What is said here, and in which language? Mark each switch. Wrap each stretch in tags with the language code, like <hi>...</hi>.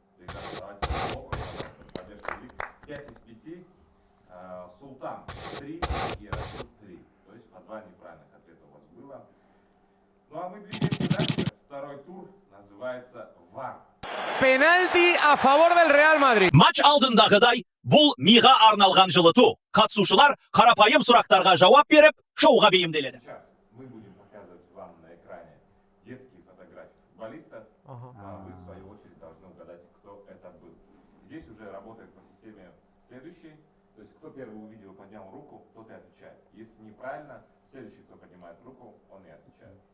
<ru>Бекжан, давайте хлопаем, поддержка велик. 5 из 5. Султан 3 и Расул 3. То есть по 2 неправильных ответа у вас было. Ну а мы двигаемся дальше. Второй тур называется ВАР.</ru> <es>Penalti a favor del Real Madrid.</es> <kk>Матч алдындағыдай бұл миға арналған жылыту. Қатысушылар қарапайым сұрақтарға жауап беріп, шоуға бейімделеді.</kk> <ru>Сейчас мы будем показывать вам на экране детские фотографии футболистов. Ага. А вы, в свою очередь, должны угадать, кто это был. Здесь уже работает по системе следующей. То есть, кто первый увидел, поднял руку, тот и отвечает. Если неправильно, следующий, кто поднимает руку, он и отвечает.</ru>